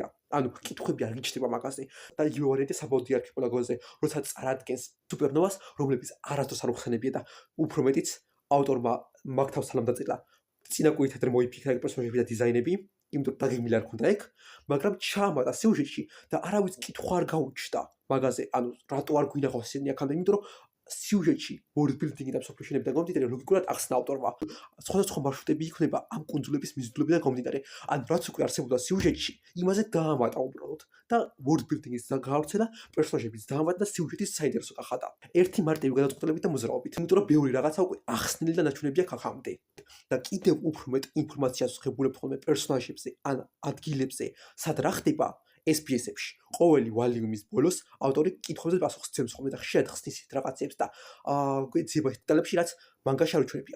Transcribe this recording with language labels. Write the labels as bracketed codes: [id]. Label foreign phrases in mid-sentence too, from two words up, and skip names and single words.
[ka] კითხვები არ გიჩნდება მაგაზე. და იგივე ვარიანტი საბოლოო არქიპელაგოზე, როცა წარადგენს სუპერნოვას, რომლებიც არასდროს არ უხსენებია და უფრო მეტიც ავტორმა მაგ თავს სალამ დაწერა. წინა კვირით ადრე მოიფიქრა ეგ პერსონაჟები და დიზაინები, იმიტომ რომ დაგეგმილი არ ქონდა ეგ, მაგრამ ჩაამატა სიუჟეტში და არავის კითხვა არ გაუჩნდა მაგაზე, რატო არ გვინახავს ისინი აქამდე, იმიტომ რომ სიუჟეტში [en] world building- [ka] ი და მსოფლიო შენობიდან გამომდინარე ლოგიკურად ახსნა ავტორმა. სხვადასხვა მარშრუტები იქნება ამ კუნძულების მიზიდულებიდან გამომდინარე. რაც უკვე არსებობდა სიუჟეტში, იმაზე დაამატა უბრალოდ და [en] world building- [ka] ის გაავრცელა, პერსონაჟების დაამატა და სიუჟეტის საინტერესო გახადა. ერთი მარტივი გადაწყვეტილებით და მოძრაობით, იმიტომ რომ ბევრი რაღაცა უკვე ახსნილი და ნაჩვენებია აქამდე. და კიდევ უფრო მეტ ინფორმაციას ვღებულებთ ხოლმე პერსონაჟებზე ან ადგილებზე, სად რა ხდება SPS-ებში. ყოველი ვალიუმის ბოლოს ავტორი კითხვებზე პასუხს ცემს ხოლმე და ხშირად ხსნის ისეთ რაღაცებს და გვეძიება ისეთ დეტალებში, რაც მანგაში არ უჩვენებია.